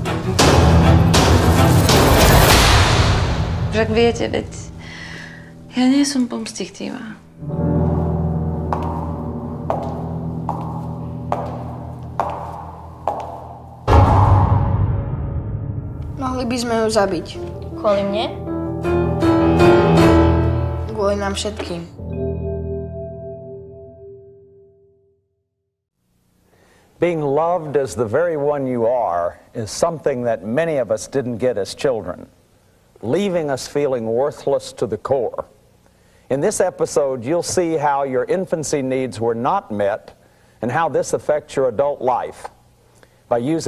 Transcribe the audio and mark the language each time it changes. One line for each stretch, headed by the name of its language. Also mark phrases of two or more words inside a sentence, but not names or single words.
Slovak: Však viete, veď ja nie som pomstichtivá. Mohli by sme ju zabiť. Kvôli mne? Kvôli nám všetkým.
English: Being loved as the very one you are is something that many of us didn't get as children, leaving us feeling worthless to the core. In this episode, you'll see how your infancy needs were not met and how this affects your adult life.